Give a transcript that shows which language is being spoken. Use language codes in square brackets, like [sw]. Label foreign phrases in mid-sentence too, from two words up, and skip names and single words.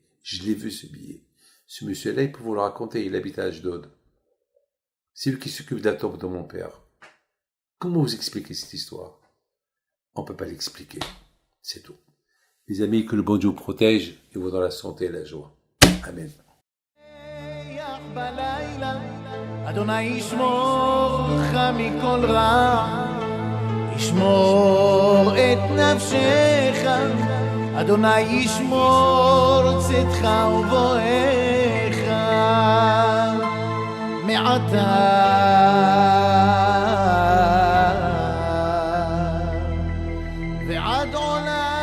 [fr] Je l'ai vu ce billet. Ce monsieur-là, il peut vous le raconter, il habite à Ashdod. C'est lui qui s'occupe de la tombe de mon père. Comment vous expliquer cette histoire? On ne peut pas l'expliquer. C'est tout. Les amis, que le bon Dieu vous protège et vous dans la santé et la joie. Amen. [he] אדוני ישמור לך מכל רע, ישמור את נפשך, אדוני ישמור צאתך ובואך מעתה ועד עולם